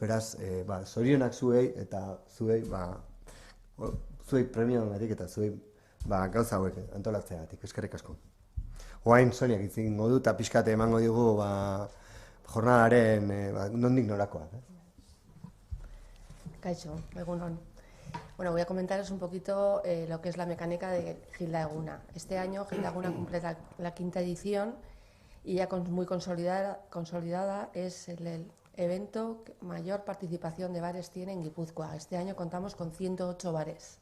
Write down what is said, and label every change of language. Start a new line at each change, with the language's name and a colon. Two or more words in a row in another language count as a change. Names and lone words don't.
Basque: Beraz, zorionak zuei eta zuei premioagatik eta zuei gauza hauek antolatzeagatik, eskerrik asko. Oain Soniak itzingo du eta pixkate emango digu jornadaren nondik norakoak. Kaixo, egunon. Bueno,
Spanish: voy a comentaros un poquito lo que es la mecánica de Gilda Eguna. Este año Gilda Eguna cumple la 5ª edición y ya muy consolidada es el evento que mayor participación de bares tiene en Guipúzcoa. Este año contamos con 108 bares.